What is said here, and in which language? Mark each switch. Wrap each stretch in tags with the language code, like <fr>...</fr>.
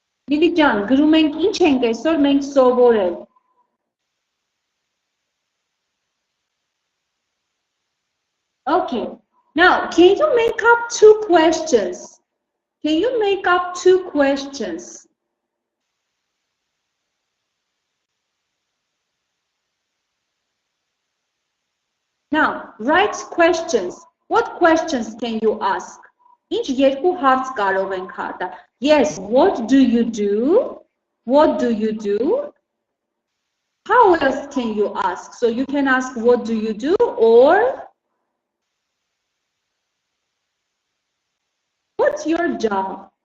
<hy>Lili Jan, գրում ենք ինչ ենք այսօր մենք սովորել։ Okay.</hy> <en>Now, can you make up 2 questions? Can you make up 2 questions? Now, write questions. What questions can you ask?</en> <hy>Ինչ երկու հարց կարող ենք հատա։</hy> <en>Yes, what do you do? What do you do? How else can you ask? So you can ask what do you do or what's your job?</en>